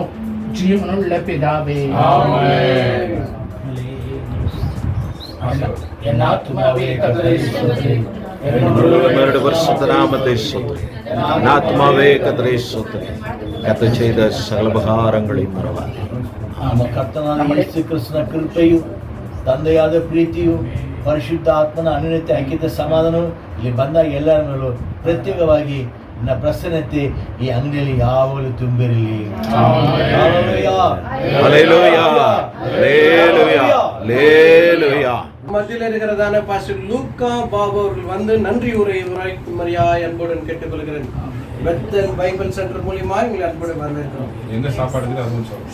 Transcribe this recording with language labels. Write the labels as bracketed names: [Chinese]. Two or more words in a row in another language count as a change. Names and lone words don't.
[Tamil] ஜீவனுள்ள பிதாவே, என் ஆத்மாவே கர்த்தரை ஸ்தோத்திரி, ஆத்மாவே கர்த்தரை ஸ்தோத்திரி. கர்த்தர் செய்த சகல உபகாரங்களையும் மறவாதே. [Kannada] ಕರ್ತನಾದ ಯೇಸು ಕ್ರಿಸ್ತನ ಕೃಪೆಯು, ತಂದೆಯಾದ ಪ್ರೀತಿಯು, ಪರಿಶುದ್ಧ ಆತ್ಮನ ಅನ್ಯೋನ್ಯತೆ ಐಕ್ಯತೆ ಸಮಾಧಾನವು ಇಲ್ಲಿ ಬಂದಾಗ ಎಲ್ಲರ ಮೇಲೂ ಪ್ರತ್ಯೇಕವಾಗಿ ನನ್ನ ಪ್ರಸನ್ನತೆ ಈ ಅಂಗಡಿಯಲ್ಲಿ ಯಾವಾಗಲೂ ತುಂಬಿರಲಿ. [Tamil] ஹல்லேலூயா, ஹல்லேலூயா, ஹல்லேலூயா, ஹல்லேலூயா. மத்தியில் இருக்கிறதான பாஸ்டர் லூக்கா பாபு அவர்கள் வந்து நன்றி உரைக்கும்படியா அன்புடன் கேட்டுக்கொள்கிறேன். பெத்தல் பைபிள் சென்டர் மூலியமா எங்களை அன்புடன் வரவேற்கிறோம். எங்க சாப்பாடு இருக்குது அதுவும் சொல்லு.